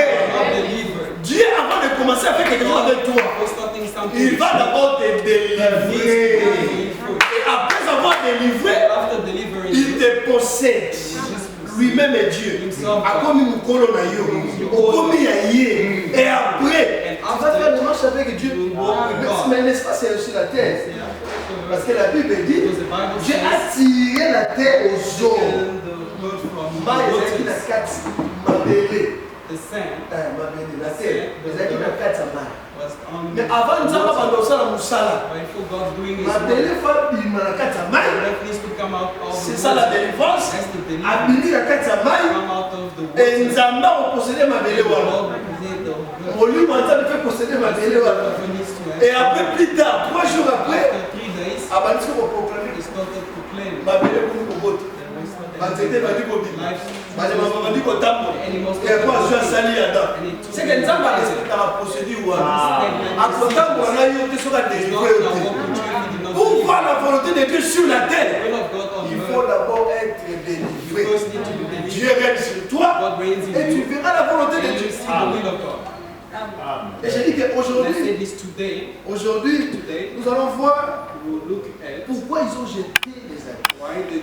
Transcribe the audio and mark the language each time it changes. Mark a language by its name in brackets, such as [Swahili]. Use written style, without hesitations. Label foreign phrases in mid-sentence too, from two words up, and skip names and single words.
[French] Dieu, avant de commencer à faire quelque chose avec toi, il va d'abord te délivrer. Et après avoir délivré, il te possède. lui-même est Dieu. [English] Himself A God. [French] comme nous collons à yo. Comme il y a yé. Et après, [English] And [French] Tu vas faire [English] after, [French] des marches avec Dieu. [English] you will walk with God. [French] Mais n'est-ce pas, c'est sur la terre. Parce que la Bible dit, [English] Because the Bible [French] Dieu a [English] says, [French] tiré la terre aux eaux. [English] taken the word from the [Lingala] Ma ezalaki na [English] waters, [Lingala] kati mabele. [English] the sand [Lingala] Mabele na terre. Ezalaki na kati ya mai. [English] was on [French] Mais avant [Lingala] nzambe abanda kosala mosala, [English] But before God doing His [Lingala] mabele [English] work, [Lingala] fa bima na kati ya mai. [English] the earth needs to come out of [French] C'est [English] the [French] ça la [English] water. [French] délivrance. [English] That's the deliverance. [Lingala] Abimi na kati ya mai. [English] Come out of the [French] Et [English] water. [Lingala] nzambe akoposede mabele [English] The [Lingala] wana. [English] Lord represent the earth. [Lingala] Molimo ya nzambe [French] fait posséder [Lingala] mabele wana. [French] Et après, plus tard, 3 jours après, [English] After 3 days, [Lingala] abandisi koproclamer [English] they started proclaiming. [Lingala] mabele kuni kobota. Banzete bandi kobima. Banyama bandi kotambola. [French] Et après, [Lingala] azwi asali yada. [French] C'est que [Lingala] nzambe arespectaka procédure wana. Akotambola na yo te soki adélivre yo te. [French] Pour voir la volonté de Dieu sur la terre, il faut d'abord être délivré. Dieu règne sur toi et tu verras la volonté de Dieu. Et j'ai dit qu'aujourd'hui, nous allons voir pourquoi ils ont jeté les habits.